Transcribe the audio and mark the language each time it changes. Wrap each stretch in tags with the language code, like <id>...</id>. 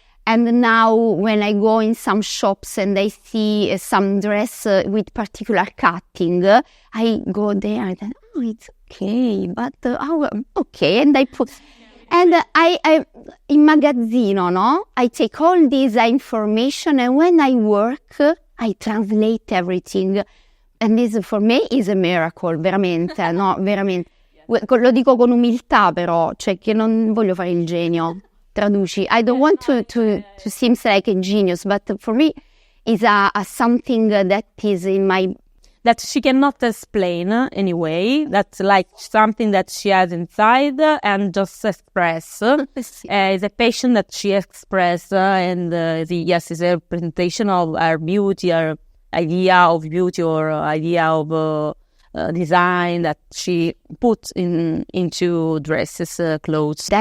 <en>And now when I go in some shops and I see some dress with particular cutting, I go there and it's okay, but okay, and I put... And I in magazzino, no? I take all this information, and when I work, I translate everything. And this for me is a miracle, veramente, no? Veramente.</en> <it>Lo dico con umiltà, però, cioè che non voglio fare il genio. Traduci.</it> <en>I don't want to seem like a genius, but for me, it's a something that is in my... That she cannot explain anyway. That's like something that she has inside and just express. It's a passion that she express, and yes, it's a representation of her beauty, her idea of beauty or idea of design that she puts into dresses, clothes.</en>